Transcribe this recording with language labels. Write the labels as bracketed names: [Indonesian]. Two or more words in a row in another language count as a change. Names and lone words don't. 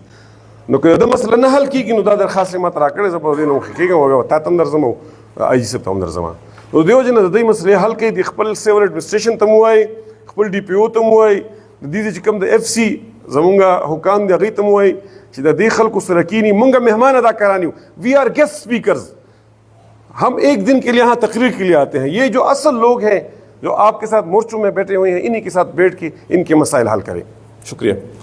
[Pashto] نو که دا مسله نه حل کیږي نو دا درخواست ما ته راکړی، زه په دې نه مخکېږم او تا ته هم درځم او آی جي صاحب ته هم درځم. نو دې وجې نه د دې مسلې حل کوي، د خپل [English] civil administration [Pashto] ته مو وایي، خپل ډي پی او ته مو وایي، د دې چې کوم د اف سی زمونږ حکام دي هغوی ته مو وایي چې د دې خلکو سره کینی، مونږ مهمان ادا کرانی، [English] we are guest speakers, [Urdu] ہم ایک دن کے لیے یہاں تقریر کے لیے آتے ہیں. یہ جو اصل لوگ ہیں جو آپ کے ساتھ مورچوں میں بیٹھے ہوئے ہیں، انہی کے ساتھ بیٹھ کے ان کے مسائل حل کریں. شکریہ.